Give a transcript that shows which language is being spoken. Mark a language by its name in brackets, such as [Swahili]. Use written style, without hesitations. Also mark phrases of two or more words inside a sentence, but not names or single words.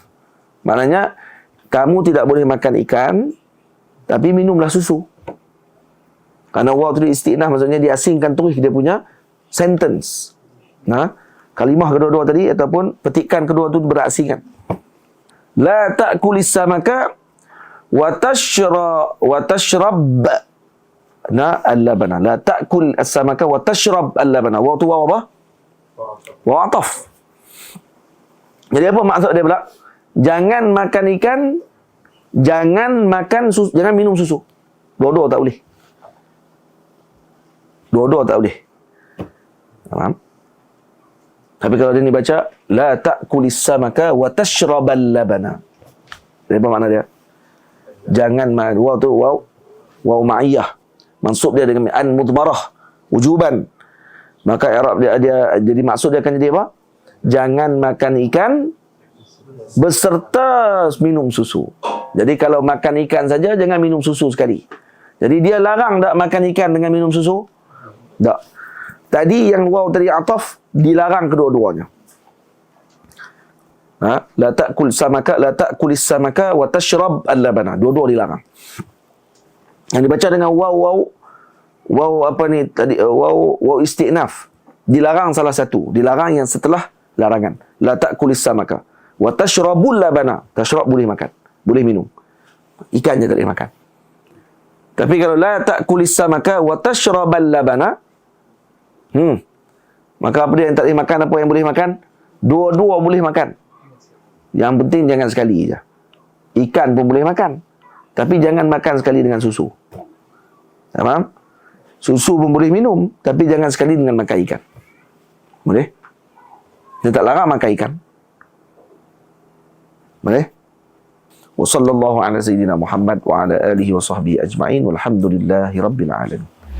[Malay] Maknanya kamu tidak boleh makan ikan, tapi minumlah susu. Karena waw tu isti'naf, maksudnya dia asingkan terus dia punya sentence. Kalimah kedua-dua tadi ataupun petikan kedua tu berasingan. [Arabic] لا تأكل السمك وتشرب اللبن. لا تأكل السمك وتشرب اللبن. [Malay] Waw tu waw apa? [Arabic] واو عطف. [Malay] Jadi apa maksud dia pula? Jangan makan ikan, jangan makan susu, jangan minum susu. Dua-dua tak boleh. Dua-dua tak boleh. Faham? Tapi kalau dia ni baca [Arabic] لا تأكل السمك وتشرب اللبن. [Malay] Apa makna dia? Jangan waw tu [Arabic] واو معية. [Malay] Mansub dia dengan [Arabic] أن مضمرة وجوبا. [Malay] Maka i'rab dia jadi maksud dia akan jadi apa? Jangan makan ikan beserta minum susu. Jadi kalau makan ikan saja, jangan minum susu sekali. Jadi dia larang tak makan ikan dengan minum susu? Tak. Tadi yang waw tadi ataf, dilarang kedua-duanya. [Arabic] لا تأكل سمكا، لا تأكل السمك وتشرب اللبن. [Malay] Dua-dua dilarang. Yang dibaca dengan waw apa ni tadi, [Arabic] واو استئناف. [Malay] Dilarang salah satu. Dilarang yang setelah larangan. [Arabic] لا تأكل السمك وتشرب اللبن. [Malay] Tashrab boleh makan, boleh minum. Ikan je tak boleh makan. Tapi kalau [Arabic] لا تأكل السمك وتشرب اللبن, [Malay] maka apa dia yang tak boleh makan, apa yang boleh makan? Dua-dua boleh makan. Yang penting jangan sekali je. Ikan pun boleh makan, tapi jangan makan sekali dengan susu. Faham? Susu pun boleh minum, tapi jangan sekali dengan makan ikan. Boleh? Dia tak larang makan ikan. Boleh? [Arabic] وصلى الله على سيدنا محمد وعلى آله وصحبه أجمعين والحمد لله رب العالمين.